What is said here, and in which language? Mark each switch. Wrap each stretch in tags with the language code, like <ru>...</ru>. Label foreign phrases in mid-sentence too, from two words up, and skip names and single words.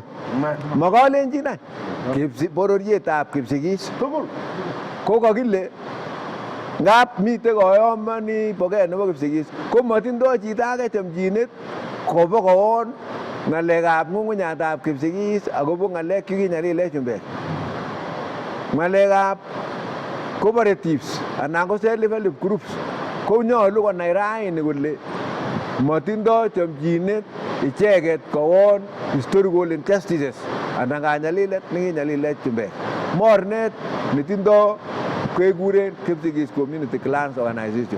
<kln>Mokolenjin any bororietab Kipsigis tugul ko kakile ngap mite koyomoni bogei nebo Kipsigis ko matindoi chito age chomchinet kobo kowon ngalekab ng'ung'unyatab Kipsigis akobo ngalek chekinyalile chumbek. Ngalekab cooperatives anan ko</kln> <en>self-help groups</en> <kln>ko nyolu konai raini kole matindoi chomchinet icheket kowon</kln> <en>historical injustices</en> <kln>anan kanyalilet nekinyalile chumbek. Mornet netindoi kekuren Kipsigis Community Clans Organization.</kln>